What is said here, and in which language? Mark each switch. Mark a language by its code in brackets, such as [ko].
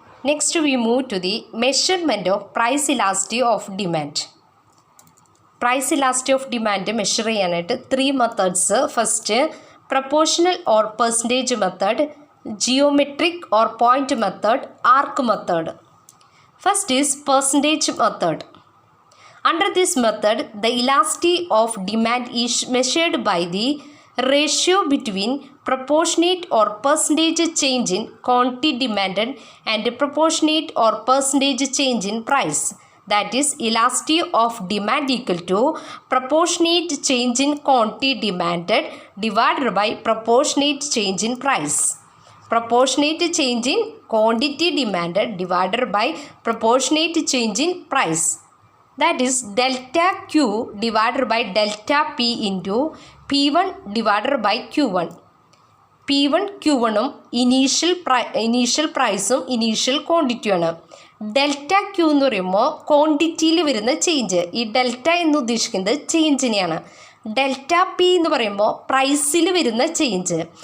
[en] Next we move to the measurement of price elasticity of demand. [ml] Price elasticity of demand measure ചെയ്യാനായിട്ട് 3 methods. [en] First proportional or percentage method, geometric or point method, arc method. First is percentage method. Under this method, the elasticity of demand is measured by the ratio between proportionate or percentage change in quantity demanded and proportionate or percentage change in price. That is, elasticity of demand equal to proportionate change in quantity demanded divided by proportionate change in price. Proportionate change in quantity demanded divided by proportionate change in price. That is delta Q divided by delta P into P1 divided by Q1. [ml] P1 Q1ഉം initial പ്രൈസും initial ക്വാണ്ടിറ്റിയാണ്. Delta Q എന്ന് പറയുമ്പോൾ ക്വാണ്ടിറ്റിയിൽ വരുന്ന change. ഈ delta എന്ന് ഉദ്ദേശിക്കുന്നത് ചേഞ്ചിനെയാണ്. Delta P എന്ന് പറയുമ്പോൾ പ്രൈസിൽ വരുന്ന ചേഞ്ച്.